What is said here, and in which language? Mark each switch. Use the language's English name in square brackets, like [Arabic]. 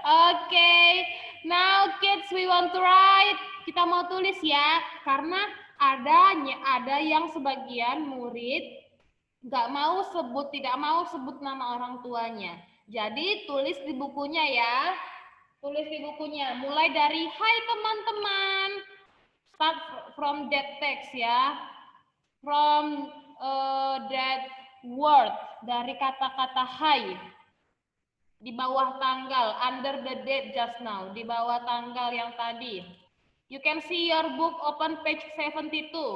[English] Oke, now kids we want to write. [Indonesian] Kita mau tulis ya, karena ada yang sebagian murid tidak mau sebut nama orang tuanya. Jadi tulis di bukunya ya. Tulis di bukunya. Mulai dari hai teman-teman. [English] Start from that text ya. From that word. [Indonesian] Dari kata-kata hai. Di bawah tanggal. [English] Under the date just now. [Indonesian] Di bawah tanggal yang tadi. [English] You can see your book open page 72.